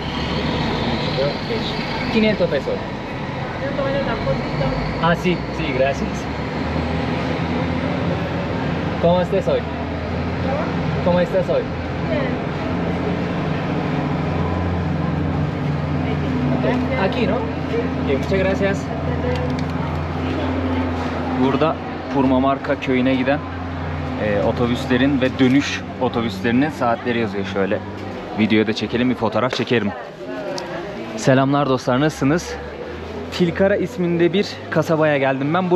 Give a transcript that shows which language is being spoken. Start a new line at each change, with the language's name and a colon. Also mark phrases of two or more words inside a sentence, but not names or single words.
Spanish: 500 pesos. Ah, sí, sí, gracias. ¿Cómo estás hoy? ¿Cómo estás hoy? Aquí, ¿no? Okay, muchas gracias.
Turkish: Burada Purmamarca köyüne giden otobüslerin ve dönüş otobüslerinin saatleri yazıyor şöyle. Videoya da çekelim, bir fotoğraf çekerim. Selamlar dostlar, nasılsınız? Tilkara isminde bir kasabaya geldim ben.